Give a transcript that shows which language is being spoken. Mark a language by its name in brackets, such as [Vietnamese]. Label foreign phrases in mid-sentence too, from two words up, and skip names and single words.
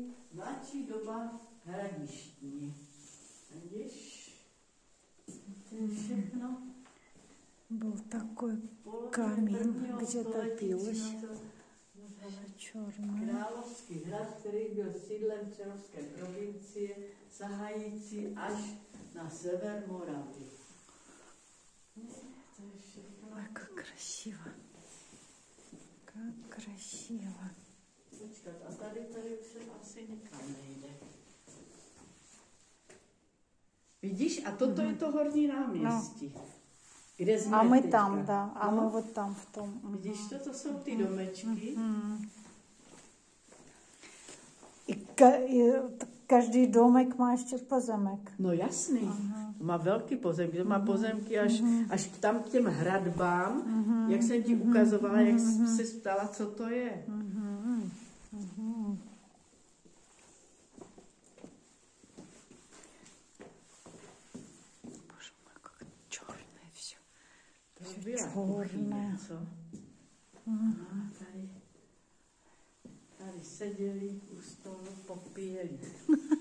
[Czech] Mladší doba hradištní. Vidíš? To je všechno. [Russian] Был такой камень, где-то пилось. Черный. [Czech] Královský hrad, který byl sídlem Přerovské provincie, sahající až na sever Moravy. To je všechno. [Russian] Ой, как красиво. Как красиво. [Czech] Počkat, a tady už se asi nikam nejde. Vidíš, a toto je to horní náměstí. No. Kde jsme a my teďka. tam, да. A no. my вот tam v tom. Vidíš, toto jsou ty domečky. I každý domek má ještě pozemek. No jasný. Má velký pozemky. Má pozemky až tam k těm hradbám, jak jsem ti ukazovala, jak jsi se ptala, co to je. [Russian] Боже мой, как черное все. [Czech] To byla kuchyně, co? Tady seděli u stolu, popíjeli.